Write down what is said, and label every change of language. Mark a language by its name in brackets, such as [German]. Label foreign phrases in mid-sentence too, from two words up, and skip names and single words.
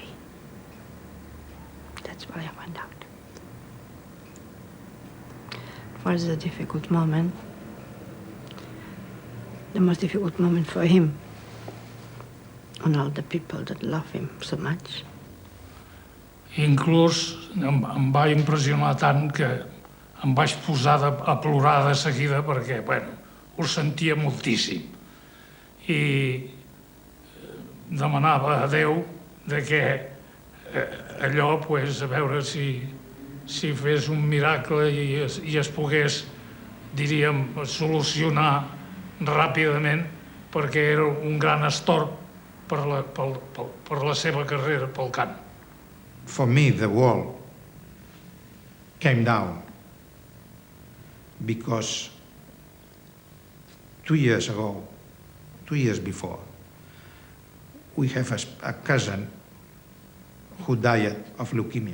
[English] That's why I went out. It was a difficult moment. The most difficult moment for him and all the people that love him so much. [Catalan] Inclús em va impressionar tant que em vaig posar a plorar de seguida perquè, bueno, ho sentia moltíssim. I demanava a Déu de que allò, pues, a veure si fes un miracle i es pogués, diríem, solucionar ràpidament, perquè era un gran estorb per la seva carrera, pel cant. [English] For me, the wall came down because 2 years ago, 2 years before, we have a cousin who died of leukemia.